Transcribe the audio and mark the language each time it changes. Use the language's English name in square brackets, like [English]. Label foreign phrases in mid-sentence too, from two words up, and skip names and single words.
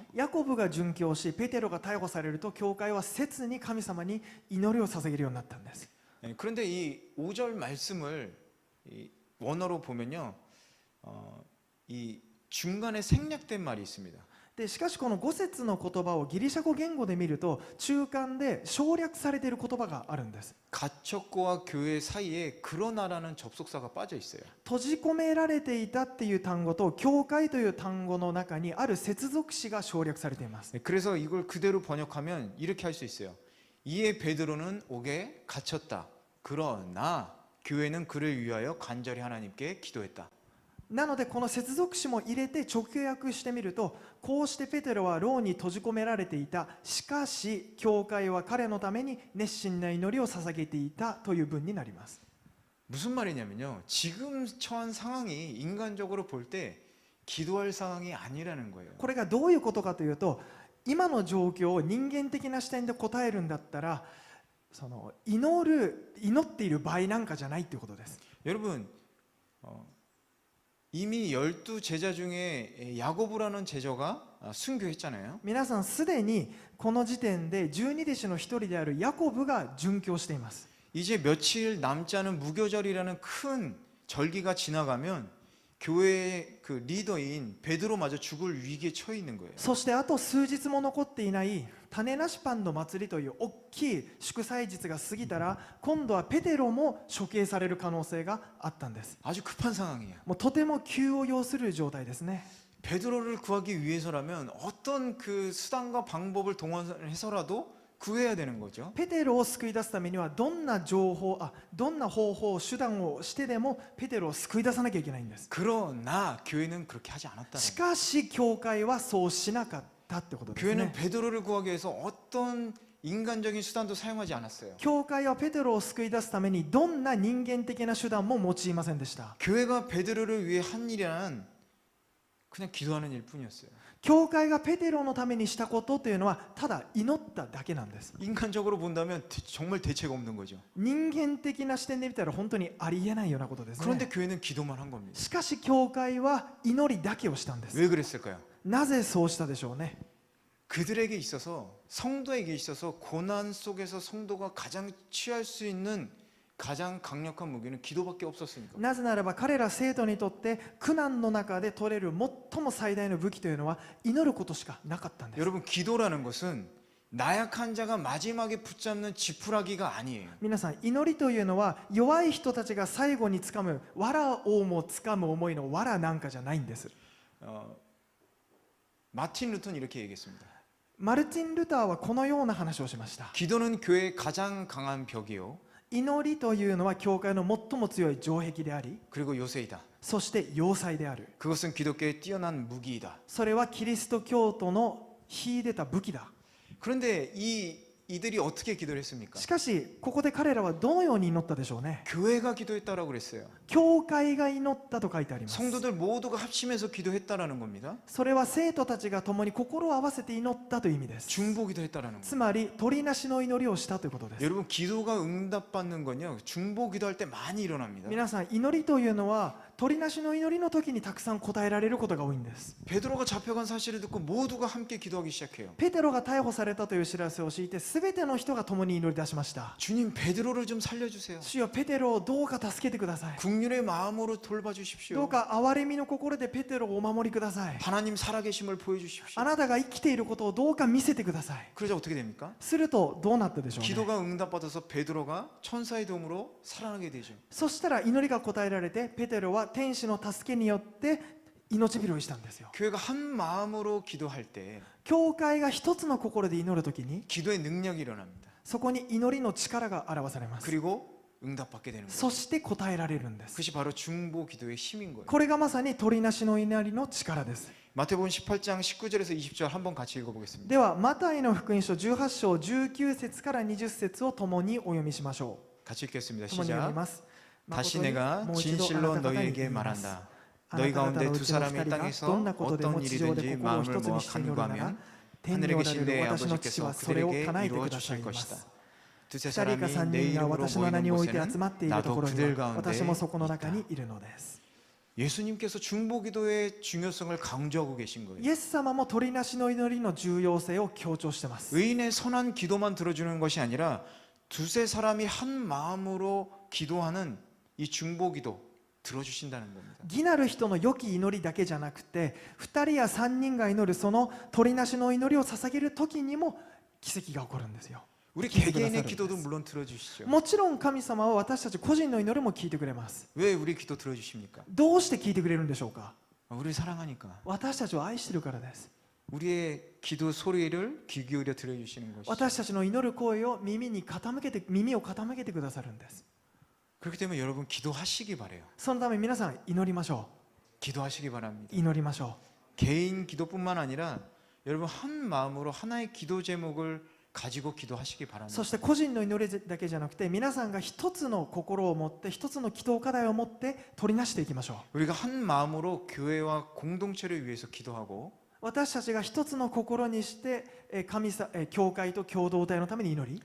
[Japanese] ヤコブが殉教し、ペテロが逮捕されると、教会は切に神様に祈りを捧げるようになったんです。 [Korean] 그런데 이 5절 말씀을 이 원어로 보면요, 이 중간에 생략된 말이 있습니다. [Japanese] でしかしこの5節の言葉をギリシャ語言語で見ると、中間で省略されている言葉があるんです。 [Korean] 갇혔고와 교회 사이에 그러나라는 접속사가 빠져 있어요. [Japanese] 閉じ込められていたっていう単語と教会という単語の中にある接続詞が省略されています。 [Korean] 그래서 이걸 그대로 번역하면 이렇게 할 수 있어요. 이에 베드로는 옥에 갇혔다. 그러나 교회는 그를 위하여 간절히 하나님께 기도했다. [Japanese] なのでこの接続詞も入れて直訳してみると、こうしてペテロは牢に閉じ込められていた。しかし教会は彼のために熱心な祈りを捧げていたという文になります。 [Korean] 무슨 말이냐면요. 지금 처한 상황이 인간적으로 볼 때 기도할 상황이 아니라는 거예요. [Japanese] これがどういうことかというと、今の状況を人間的な視点で答えるんだったら、その祈っている場合なんかじゃないということです。 [Korean] 여러분, 이미 12 제자 중에 야고보라는 제자가 순교했잖아요. [Japanese] 皆さんすでにこの時点で12弟子の一人であるヤコブが殉教しています。 [Korean] 이제 며칠 남지 않은 무교절이라는 큰 절기가 지나가면 교회의 그 리더인 베드로마저 죽을 위기에 처해 있는 거예요. [Japanese] そしてあと数日も残っていない種なしパンの祭りという大きい祝祭日が過ぎたら、今度はペテロも処刑される可能性があったんです。 [Korean] 아주 급한 상황이에요. [Japanese] もうとても急を要する状態ですね。 [Korean] 베드로를 구하기 위해서라면 어떤 그 수단과 방법을 동원해서라도 구해야 되는 거죠. [Japanese] ペテロを救い出すためにはどんな方法、手段をしてでもペテロを救い出さなきゃいけないんです。 [Korean] 그러나 교회는 그렇게 하지 않았다는 [Japanese] し [Korean] 거예요. [Japanese] かし教会はそうしなかったってことです [Korean] 교회는 [Japanese] ね。 [Korean] 베드로를 구하기 위해서 어떤 인간적인 수단도 사용하지 않았어요. [Japanese] 教会はペテロを救い出すためにどんな人間的な手段も用いませんでした。 [Korean] 교회가 베드로를 위해 한 일이란 그냥 기도하는 일뿐이었어요. [Japanese] 教会がペテロのためにしたことというのはただ祈っただけなんです。 [Korean] 인간적으로 본다면 정말 대책 없는 거죠. [Japanese] 人間的な視点で見たら本当にありえないようなことです [Korean] 그런데 [Japanese] ね。 [Korean] 교회는 기도만 한 겁니다. [Japanese] しかし教会は祈りだけをしたんです。 [Korean] 왜 그랬을까요? [Japanese] なぜそうしたでしょうね。 [Korean] 그들에게 있어서 성도에게 있어서 고난 속에서 성도가 가장 취할 수 있는 가장 강력한 무기는 기도밖에 없었으니까. [Japanese] なぜならば彼ら生徒にとって苦難の中で取れる最も最大の武器というのは祈ることしかなかったんです。 [Korean] 여러분 기도라는 것은 나약한 자가 마지막에 붙잡는 지푸라기가 아니에요. [Japanese] 皆さん祈りというのは弱い人たちが最後につかむ藁をもつかむ思いの藁なんかじゃないんです。 [Korean] 마틴 루터는 이렇게 얘기했습니다. [Japanese] マルティン・ルターはこのような話をしました。 [Korean] 기도는 교회의 가장 강한 벽이요. [Japanese] 祈りというのは教会の最も強い城壁であり、 [Korean] 그리고 요새이다. [Japanese] そして要塞である。 [Korean] 그것은 기독교의 뛰어난 무기이다. [Japanese] それはキリスト教徒の秀でた武器だ。 [Korean] 그런데 이들이 어떻게 기도를 했습니까? [Japanese] しかしここで彼らはどのように祈ったでしょうね。 [Korean] 교회가 기도했다라고 그랬어요. [Japanese] 教会が祈ったと書いてあります。 [Korean] 성도들 모두가 합심해서 기도했다라는 겁니다. [Japanese] それは生徒たちが共に心を合わせて祈ったという意味です。 [Korean] 중보 기도했다라는 [Japanese] つ [Korean] 거예요. [Japanese] まり取りなしの祈りをしたということです。 [Korean] 여러분 기도가 응답받는 건요. 중보 기도할 때 많이 일어납니다. [Japanese] 皆さん祈りというのは取りなしの祈りの時にたくさん答えられることが多いんです。 [Korean] 베드로가 잡혀간 사실을 듣고 모두가 함께 기도하기 시작해요. [Japanese] ペテロが逮捕されたという知らせを聞いて全ての人が共に祈り出しました。 [Korean] 주님 베드로를 좀 살려주세요. [Japanese] 主よペテロをどうか助けてください。 [Korean] 국률의 마음으로 [Japanese] ど [Korean] 돌봐주십시오. [Japanese] うか憐れみの心でペテロをお守りください。 [Korean] 하나님 살아계심을 보여주십시오. [Japanese] あなたが生きていることをどうか見せてください。 [Korean] 그러자 어떻게 됩니까? [Japanese] するとどうなったでしょうね。 [Korean] 기도가 응답받아서 베드로가 천사의 도움으로 살아나게 되죠. [Japanese] そしたら祈りが答えられてペテロは天使の助けによって命拾いしたんですよ。 [Korean] 교회가 한 마음으로 기도할 때 [Japanese] 教会が一つの心で祈るときに [Korean] 기도의 능력이 일어납니다. [Japanese] そこに祈りの力が表されます。 [Korean] 그리고 응답받게 되는 거예요. [Japanese] そして答えられるんです。 [Korean] 그것이 바로 중보 기도의 힘인 거예요. [Japanese] これがまさに取りなしの祈りの力です。 [Korean] 마태복음 18장 19절에서 20절 한번 같이 읽어보겠습니다. [Japanese] ではマタイの福音書18章19節から20節を共にお読みしましょ [Korean] 같이 읽겠습니다. [Japanese] う。共に読み [Korean] 시작. [Japanese] ます。 [Korean] 다시 내가 [Japanese] もう一度 [Korean] 진실로 [Japanese] あなた方に [Korean] 너희에게 [Japanese] 言います [Korean] 말한다. [Japanese] あな [Korean] 너희 [Japanese] た方 [Korean] 가운데 [Japanese] のう [Korean] 두 [Japanese] ちの [Korean] 사람이 [Japanese] 二人が [Korean] 땅에서 [Japanese] どんなことでも [Korean] 어떤 [Japanese] 地上で [Korean] 일이든지 [Japanese] 心を [Korean] 마음을 [Japanese] 一つ [Korean] 모아 [Japanese] にして祈るなら [Korean] 간구하면 [Japanese] 天に [Korean] 하늘에 [Japanese] おられ [Korean] 계신 [Japanese] る [Korean] 내 [Japanese] 私の父 [Korean] 아버지께서 [Japanese] はそれを [Korean] 그들에게 [Japanese] 叶えて [Korean] 이루어 [Japanese] くださ [Korean] 주실 [Japanese] いま [Korean] 것이다. [Japanese] す。 [Korean] 두세 [Japanese] 二人か [Korean] 사람이 [Japanese] 三 [Korean] 내 [Japanese] 人が [Korean] 이름으로 [Japanese] 私の名に [Korean] 모이는 [Japanese] おいて集ま [Korean] 곳에는 [Japanese] っていると [Korean] 나도 [Japanese] ころに [Korean] 그들 [Japanese] は私 [Korean] 가운데 [Japanese] もそこの中に [Korean] 있다. [Japanese] いるのです。 [Korean] 예수님께서 중보 기도의 중요성을 강조하고 계신 거예요. [Japanese] イエス様も取りなしの祈りの重要性を強調しています。 [Korean] 의인의 선한 기도만 들어주는 것이 아니라 두세 사람이 한 마음으로 기도하는 이 중보 기도 들어주신다는 겁니다. [Japanese] 義なる人の良き祈りだけじゃなくて2人や3人が祈るその取りなしの祈りを捧げる時にも奇跡が起こるんですよ。 [Korean] 우리 [Japanese] 聞いてくださるん [Korean] 개개인의 [Japanese] です [Korean] 기도도 물론 들어주시죠. [Japanese] もちろん神様は私たち個人の祈りも聞いてくれます。 [Korean] 왜 우리 기도 들어주십니까? [Japanese] どうして聞いてくれるんでしょうか。 [Korean] 우리를 사랑하니까. [Japanese] 私たちを愛しているからです。 [Korean] 우리의 기도 소리를 귀 기울여 들어주시는 것이죠. [Japanese] 私たちの祈る声を耳を傾けてくださるんです。 [Korean] 그렇기 때문에 여러분 기도하시기 바래요. [Japanese] そのため皆さん祈りましょ [Korean] 기도하시기 [Japanese] う。 [Korean] 바랍니다. [Japanese] 祈りましょ [Korean] 개인 기도뿐만 아니라 여러분 한 마음으로 하나의 기도 제목을 가지고 기도하시기 [Japanese] う。 [Korean] 바랍니다. [Japanese] そして個人の祈りだけじゃなくて皆さんが一つの心を持って一つの祈祷課題を持って取りなしていきましょう。 [Korean] 우리가 한 마음으로 교회와 공동체를 위해서 기도하고 [Japanese] 私たちが一つの心にして教会と共同体のために祈り